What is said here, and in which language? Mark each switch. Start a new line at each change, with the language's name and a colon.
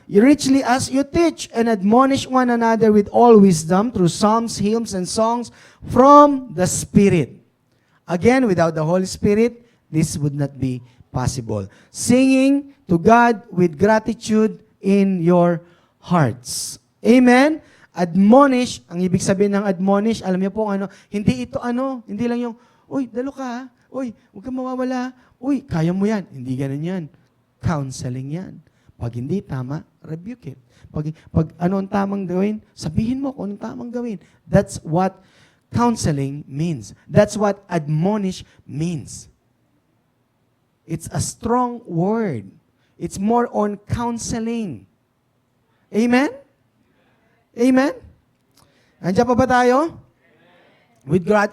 English: You richly as you teach and admonish one another with all wisdom through psalms, hymns, and songs from the Spirit. Again, without the Holy Spirit, this would not be possible. Singing to God with gratitude in your hearts. Amen?
Filipino: Admonish, ang ibig sabihin ng admonish, alam niyo po hindi ito hindi lang yung, uy, dalo ka ha? Uy, huwag kang mawawala. Uy, kaya mo yan. Hindi ganun yan. Counseling yan. Pag hindi tama,
English: rebuke it.
Filipino: Pag ano ang tamang gawin, sabihin mo kung anong tamang gawin.
English: That's what counseling means. That's what admonish means. It's a strong word. It's more on counseling. Amen? Amen?
Filipino: Andiyan pa ba tayo?
English: With God.